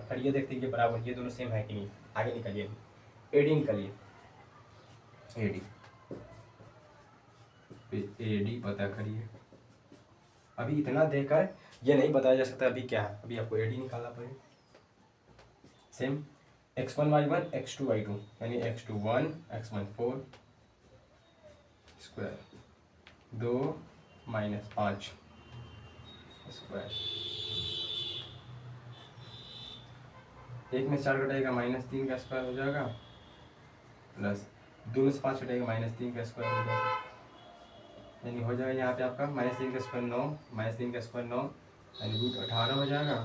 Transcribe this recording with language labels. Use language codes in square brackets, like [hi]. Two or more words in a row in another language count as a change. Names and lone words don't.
[hi] फिर ये देखते हैं ये बराबर, ये दोनों सेम है कि नहीं। आगे निकालिए ए डी निकालिए, ए डी पता करिए। अभी इतना देकर ये नहीं बताया जा सकता अभी क्या है, अभी आपको ए डी निकालना पड़ेगा। सेम x1 y1 x2 y2 यानी x2 1 x1 4 स्क्वायर 2 -5 स्क्वायर, एक में 4 घटाएगा -3 का स्क्वायर हो जाएगा, प्लस 2 में से 5 घटाएगा -3 का स्क्वायर हो जाएगा, यानी हो जाएगा यहाँ पे आपका -3 का स्क्वायर 9, -3 का स्क्वायर 9 यानी √18 हो जाएगा।